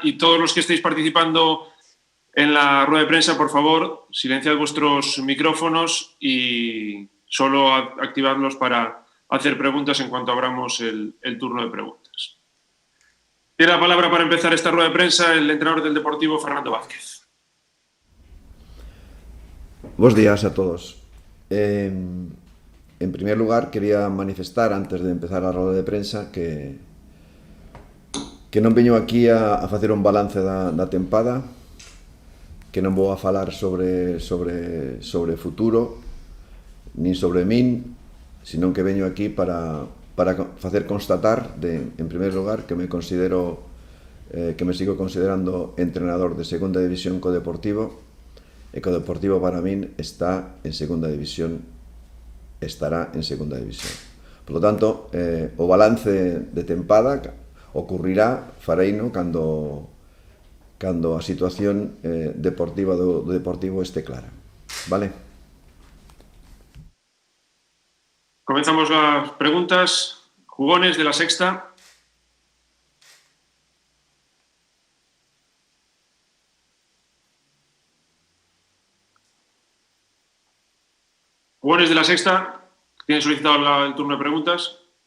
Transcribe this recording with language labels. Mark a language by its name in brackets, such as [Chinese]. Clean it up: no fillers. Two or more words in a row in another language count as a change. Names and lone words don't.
[Spanish] Y todos los que estéis participando en la rueda de prensa, por favor, silenciad vuestros micrófonos y solo activadlos para hacer preguntas en cuanto abramos el turno de preguntas. Tiene la palabra para empezar esta rueda de prensa el entrenador del Deportivo, Fernando Vázquez. Buenos días a todos. En primer lugar, quería manifestar, antes de empezar a rueda de prensa, [Galician] que non veño aquí a facer un balance da tempada, que non vou a falar sobre futuro, nin sobre min, senón que veño aquí para facer constatar, en primer lugar, que me sigo considerando entrenador de segunda división co Deportivo, e que o Deportivo para min está en segunda división, estará en segunda división. [Spanish] Por lo tanto, [Galician] o balance de tempada ocurrirá, fareino, cando a situación deportiva do Deportivo este clara. Vale? [Spanish] Comenzamos las preguntas. Jugones de La Sexta. Jugones de La Sexta, tienen solicitado el turno de preguntas.